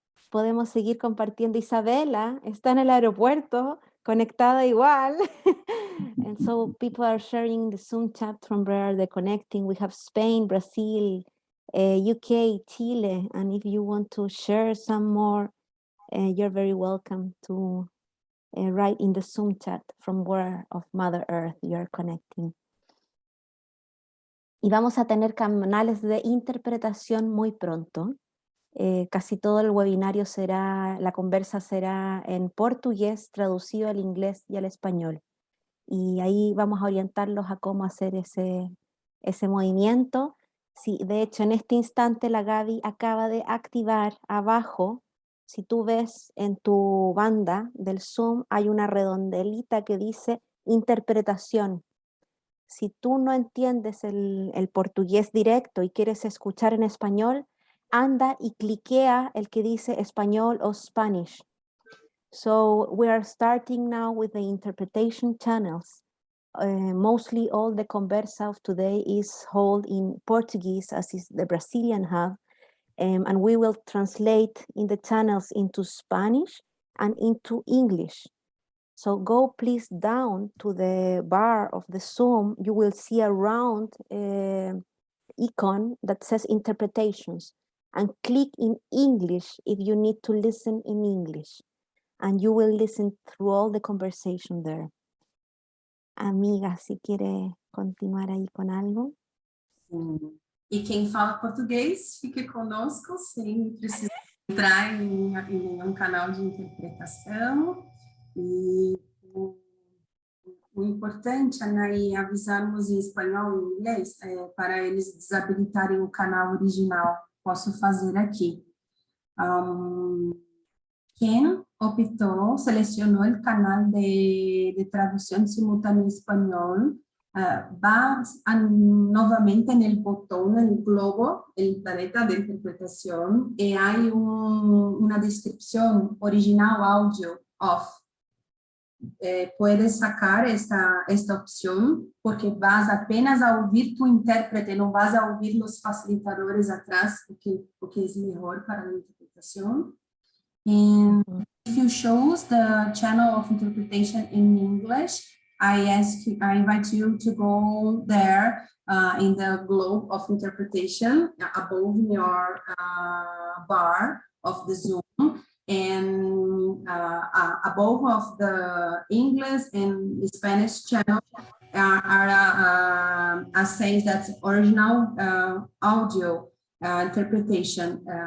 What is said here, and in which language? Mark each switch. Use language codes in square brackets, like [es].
[es] Podemos seguir compartiendo. Isabela está en el aeropuerto, conectada igual. [en] And so people are sharing the Zoom chat from where they're connecting. We have Spain, Brazil, UK, Chile. And if you want to share some more, you're very welcome to write in the Zoom chat from where of Mother Earth you're connecting. [es] Y vamos a tener canales de interpretación muy pronto. Casi todo el webinario la conversa será en portugués, traducido al inglés y al español. Y ahí vamos a orientarlos a cómo hacer ese movimiento. Sí, de hecho, en este instante la Gaby acaba de activar abajo. Si tú ves en tu banda del Zoom, hay una redondelita que dice interpretación. Si tú no entiendes el portugués directo y quieres escuchar en español, anda y cliquea el que dice español o Spanish. [en] So we are starting now with the interpretation channels. Mostly all the conversa of today is held in Portuguese, as is the Brazilian hub, and we will translate in the channels into Spanish and into English. So go please down to the bar of the Zoom. You will see a round icon that says interpretations, and click in English if you need to listen in English, and you will listen through all the conversation there. [es] Amiga, si quiere continuar ahí con algo. [pt] Sim. E quem fala português, fique conosco, sem precisar entrar em nenhum canal de interpretação. E o importante, Anaí, é avisarmos em espanhol e em inglês para eles desabilitarem o canal original. Posso fazer aqui. [es] Quien optó, seleccionó el canal de traducción simultánea en español, va nuevamente en el botón, en el globo, el planeta de interpretación, y hay una descripción original audio off. Puedes sacar esta opción porque vas apenas a oír tu intérprete, no vas a oír los facilitadores atrás, porque es mejor para la interpretación. [en] And if you choose the channel of interpretation in English, I invite you to go there in the globe of interpretation above your bar of the Zoom, and above of the English and the Spanish channel are saying that original audio interpretation.